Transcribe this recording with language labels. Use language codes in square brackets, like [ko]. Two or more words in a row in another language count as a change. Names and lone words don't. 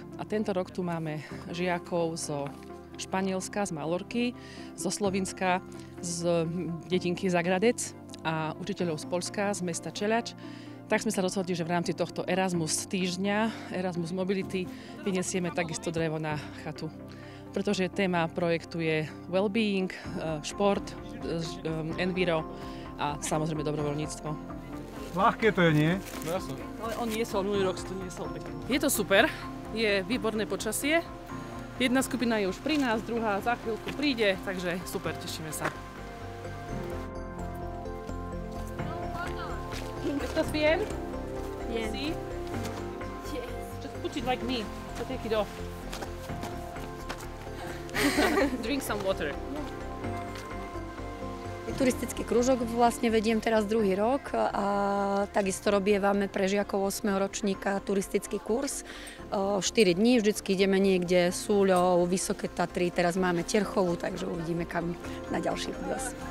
[sk] A tento rok tu máme žiakov zo Španielska, z Malorky, zo Slovinska, z dedinky Zagradec a učiteľov z Poľska, z mesta Čeľač. Tak sme sa rozhodli, že v rámci tohto Erasmus týždňa, Erasmus Mobility, vyniesieme takisto drevo na chatu. Pretože téma projektu je well-being, šport, enviro a samozrejme dobrovoľníctvo. Ľahké to je, nie? No jasno. Ale on niesol, minulý rok to niesol pekne. Je to super, je výborné počasie. Jedna skupina je už pri nás, druhá za chvíľku príde, takže super, tešíme sa. [es] ¿Estás bien? Bien. Sí? [en] Yes. Just put it like me, so take it off. Drink some water. [sk] Turistický krúžok vlastne vediem teraz druhý rok a takisto robievame pre žiakov 8. ročníka turistický kurz. 4 dní, vždycky ideme niekde Súľov, Vysoké Tatry, teraz máme Terchovú, takže uvidíme kam na ďalší výjazd.